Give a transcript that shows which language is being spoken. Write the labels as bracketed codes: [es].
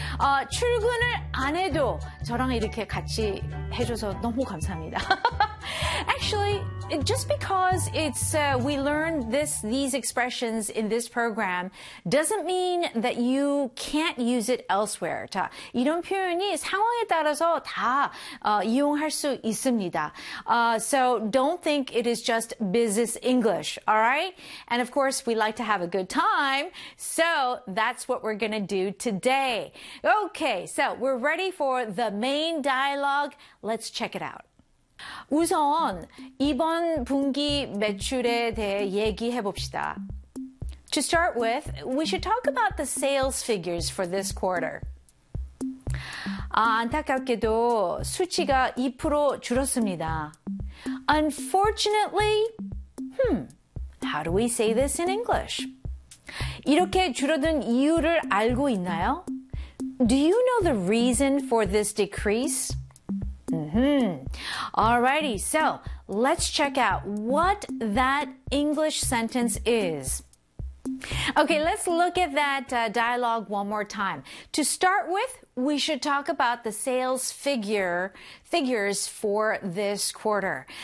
[ko] 출근을 안 해도 저랑 이렇게 같이 해줘서 너무 감사합니다. [en] Actually, just because it's we learned these expressions in this program doesn't mean that you can't use it elsewhere. [ko] 자, 이런 표현이 상황에 따라서 다 이용할 수 있습니다. [en] So don't think it is just business English, all right? And of course, we like to have a good time. So that's what we're going to do today. Okay, so we're ready for the main dialogue. Let's check it out. [ko] 우선 이번 분기 매출에 대해 얘기해 봅시다. [en] To start with, we should talk about the sales figures for this quarter. [ko] 아, 안타깝게도 수치가 2% 줄었습니다. [en] Unfortunately, how do we say this in English? [ko] 이렇게 줄어든 이유를 알고 있나요? [en] Do you know the reason for this decrease? Mm-hmm. Alrighty, so let's check out what that English sentence is. Okay, let's look at that dialogue one more time. To start with, we should talk about the sales figures for this quarter.